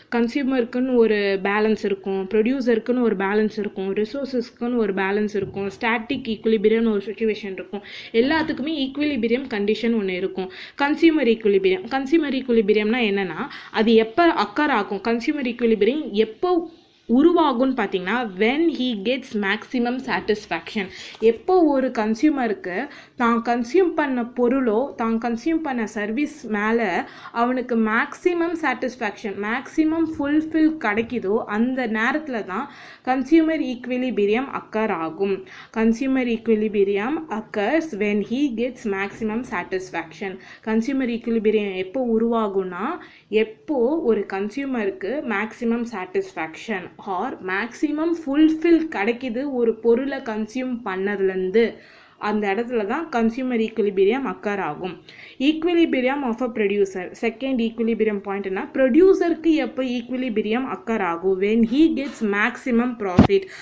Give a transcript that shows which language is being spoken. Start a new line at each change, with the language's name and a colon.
Tamil: கன்சியூமருக்குன்னு ஒரு பேலன்ஸ் இருக்கும், ப்ரொடியூசருக்குன்னு ஒரு பேலன்ஸ் இருக்கும், ரிசோர்ஸஸ்க்குன்னு ஒரு பேலன்ஸ் இருக்கும், ஸ்டாட்டிக் ஈக்குவலிபிரியம்னு ஒரு சுச்சுவேஷன் இருக்கும். எல்லாத்துக்குமே ஈக்குவலிபிரியம் கண்டிஷன் ஒன்று இருக்கும். கன்சியூமர் ஈக்குவலிபிரியம்னா என்னென்னா அது எப்போ அக்கர் ஆகும், கன்சியூமர் ஈக்குவலிபிரியம் எப்போ
English: உருவாகும்னு பார்த்தீங்கன்னா when he gets maximum satisfaction.
Tamil: எப்போ ஒரு கன்சியூமருக்கு தான் கன்சியூம் பண்ண பொருளோ தான் கன்சியூம் பண்ண சர்வீஸ் மேலே அவனுக்கு மேக்ஸிமம் சாட்டிஸ்ஃபேக்ஷன் மேக்ஸிமம் ஃபுல்ஃபில் கிடைக்குதோ அந்த நேரத்தில் தான் கன்சியூமர் ஈக்விலிபிரியம் அக்கர் ஆகும்.
English: Consumer equilibrium occurs when he gets maximum satisfaction.
Tamil: Consumer equilibrium எப்போ உருவாகும்னா எப்போ ஒரு கன்சியூமருக்கு maximum satisfaction or maximum fulfil கிடைக்குது ஒரு பொருளை கன்சியூம் பண்ணதுலேருந்து, அந்த இடத்துல தான் கன்சியூமர் ஈக்விலிபிரியம் அக்கர் ஆகும்.
English: Equilibrium of a producer.
Tamil: Second equilibrium பாயிண்ட்னா ப்ரொடியூசருக்கு எப்போ ஈக்விலிபிரியம் அக்கர் ஆகும்
English: when he gets maximum profit.